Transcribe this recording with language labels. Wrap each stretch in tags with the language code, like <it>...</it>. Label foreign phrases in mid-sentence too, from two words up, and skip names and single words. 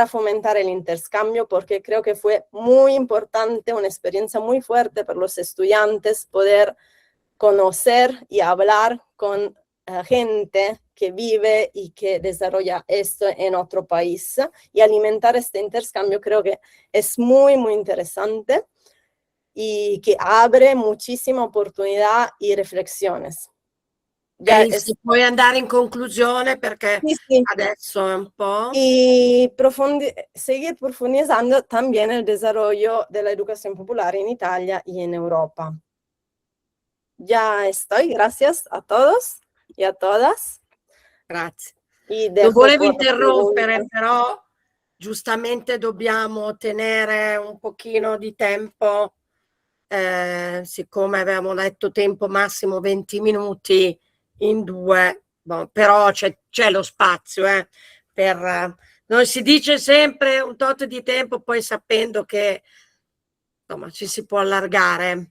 <es>fomentar el intercambio, porque creo que fue muy importante, una experiencia muy fuerte para los estudiantes poder conocer y hablar con gente que vive y que desarrolla esto en otro país y alimentar este intercambio creo que es muy, muy interesante y que abre muchísima oportunidad y reflexiones.</es> <it>Si puoi andare in conclusione perché sì. adesso è un po'...</it> <es>Y seguir profundizando también el desarrollo de la educación popular en Italia y en Europa. Ya estoy, gracias a todos e a todas.</es> <it>Grazie. Non volevo interrompere, però giustamente dobbiamo tenere un pochino di tempo, siccome avevamo detto tempo massimo 20 minuti in 2, però c'è lo spazio per Non si dice sempre un tot di tempo, poi sapendo che insomma ci si può allargare.</it>